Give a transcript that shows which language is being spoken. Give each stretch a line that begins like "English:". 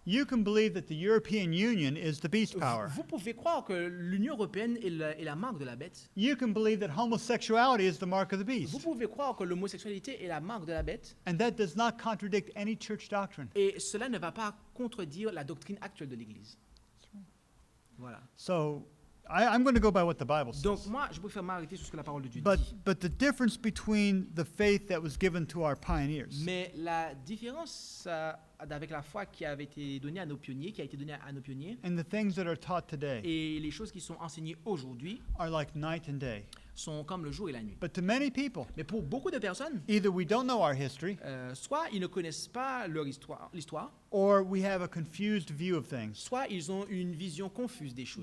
English: You can believe that the European Union is the beast power.
French: Vous pouvez croire que l'Union européenne est la marque de la bête.
English: You can believe that homosexuality is the mark of the
French: Vous
English: beast.
French: pouvez croire que l'homosexualité est la marque de la bête.
English: And that does not contradict any church doctrine.
French: Et cela ne va pas contredire la doctrine actuelle de l'Église. Voilà.
English: So I'm going to go by what the Bible
French: Donc
English: says.
French: moi, je préfère m'arrêter sur ce que la parole de Dieu
English: But
French: dit.
English: the difference between the faith that was given to our pioneers
French: Mais la différence avec la foi qui avait été donnée à nos pionniers, qui a été donnée à nos pionniers,
English: and the things that are taught today
French: et les choses qui sont enseignées aujourd'hui
English: are like night and day.
French: sont comme le jour et la nuit.
English: But to many people,
French: Mais pour beaucoup de personnes,
English: either we don't know our history
French: soit ils ne connaissent pas l'histoire,
English: or we have a confused view of things.
French: soit ils ont une vision confuse des choses.